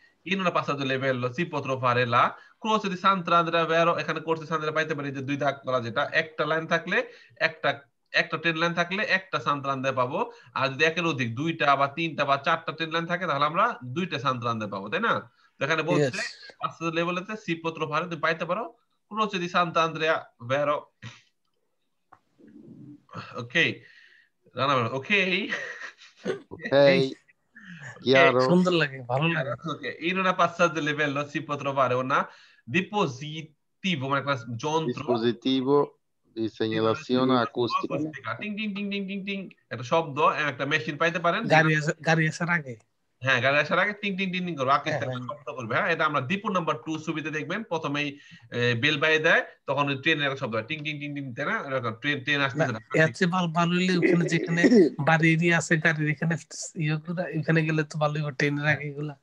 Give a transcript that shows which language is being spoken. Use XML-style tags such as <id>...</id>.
<it>In una passaggio livello si può trovare la croce di Sant'Andrea Vero,</it> <bn>এখানে croce di Sant'Andrea পাইতে পারি যে দুই দাগ করা, যেটা একটা লাইন থাকলে একটা ট্রেন লাইন থাকলে একটা Sant'Andrea পাবো, আর যদি একের অধিক 2টা বা 3টা বা 4টা ট্রেন লাইন থাকে তাহলে আমরা 2টা Sant'Andrea পাবো, তাই না? তো এখানে বলছে passaggio livelloতে</bn> <it>si può trovare,</it> <bn>তুমি পাইতে পারো croce di Sant'Andrea Vero। ওকে রানা, ওকে</bn> <it>chiaro,</it> <bn>সুন্দর লাগে, ভালো লাগে।</bn> <it>In una passaggio livello si può trovare una dispositivo,</it> <bn>মানে একটা যন্ত্র,</bn> <it>dispositivo di segnalazione acustica,</it> <bn>টিং টিং টিং টিং টিং টিং, একটা শব্দ, একটা মেশিন পাইতে পারেন। গাড়ি আসার আগে, হ্যাঁ, গাড়ি আসার আগে টিং টিং টিং টিং করবে, আকাশ থেকে শব্দ করবে। হ্যাঁ, এটা আমরা ডিপো নাম্বার 2 ছবিতে দেখবেন, প্রথমেই বেল বাইয়ে দেয়, তখন ট্রেনের একটা শব্দ হয় টিং টিং টিং টিং, তাই না? এরকম ট্রেন আসতেছে না, এত ভালো হইলে ওখানে যেখানে বাড়ি এরিয়া আছে গাড়ির এখানে এখানে গেলে তো ভালোই হবে, ট্রেনের আগে এগুলা</bn>